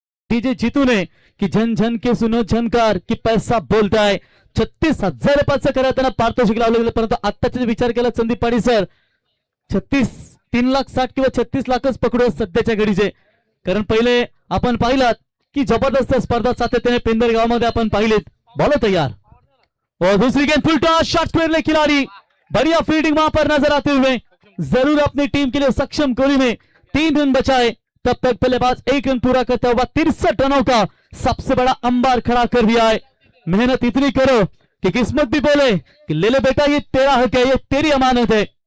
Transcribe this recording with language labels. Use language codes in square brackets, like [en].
[hi] DJ Jitu ने कि झन झन के सुनो झनकार की [mr] पैसा बोलताय. 36,000 रुपयाचं करा त्यांना पारितोषिक लावलं गेलं. परंतु आत्ताचा विचार केला संदीप पाटील सर 3,60,000 किंवा 36 लाखच पकडू सध्याच्या घडीचे. कारण पहिले आपण पाहिलात की जबरदस्त स्पर्धा सातत्याने पेंदर गावामध्ये आपण पाहिलेत. [hi] बॉल तैयार और दूसरी गेंद फुल टॉस शॉट खेलने खिलाड़ी बढ़िया फील्डिंग वहां पर नजर आते हुए जरूर अपनी टीम के लिए सक्षम कोहली ने 3 रन बचाए. तब तक बल्लेबाज 1 रन पूरा करता हुआ 63 रनों का सबसे बड़ा अंबार खड़ा कर दिया है. मेहनत इतनी करो कि किस्मत भी बोले कि ले ले बेटा ये तेरा हक है, ये तेरी अमानत है.